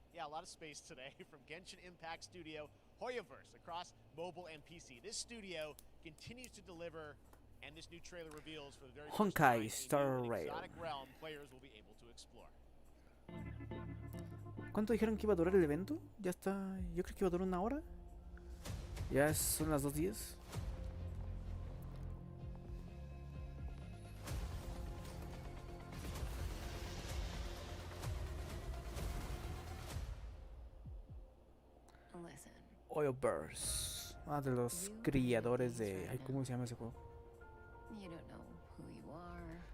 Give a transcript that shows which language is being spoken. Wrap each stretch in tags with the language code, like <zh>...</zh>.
<en>Yeah, a lot of space today from Genshin Impact studio Hoyaverse across mobile and PC. This studio continues to deliver, and this new trailer reveals for the very first time Honkai Star Rail. exotic realm players will be able to explore.</en> <es>¿Cuánto dijeron que iba a durar el evento? Ya está, yo creo que iba a durar 1 hora. Ya son las 2:10. Hoyaverse, de los criadores de... Ay, ¿cómo se llama ese juego?</es> <en>You don't know who you are.</en>